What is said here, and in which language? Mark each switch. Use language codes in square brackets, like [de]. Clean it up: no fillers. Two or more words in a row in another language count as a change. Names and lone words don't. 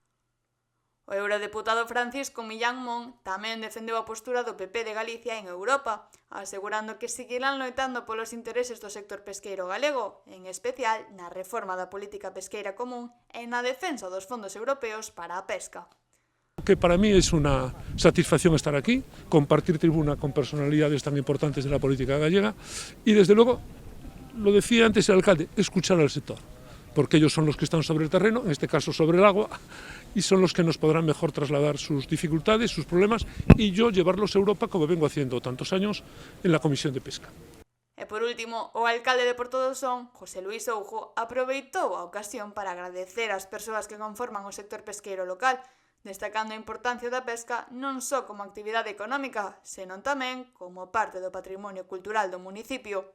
[gl] O eurodeputado Francisco Millán Mon tamén defendeu a postura do PP de Galicia en Europa, asegurando que seguirán loitando polos intereses do sector pesqueiro galego, en especial na reforma da política pesqueira común e na defensa dos fondos europeos para a pesca. [es] Que para mí es una satisfacción estar aquí, compartir tribuna con personalidades tan importantes de la política gallega y desde luego, lo decía antes el alcalde, escuchar al sector, porque ellos son los que están sobre el terreno, en este caso sobre el agua, y son los que nos podrán mejor trasladar sus dificultades, sus problemas, y yo llevarlos a Europa como vengo haciendo tantos años en la Comisión de Pesca. [gl] E por último, o alcalde de Porto do Son, José Luís Soujo, aproveitou a ocasión para agradecer ás persoas que conforman o sector pesqueiro local, destacando a importancia da pesca non só como actividade económica, senón tamén como parte do patrimonio cultural do municipio.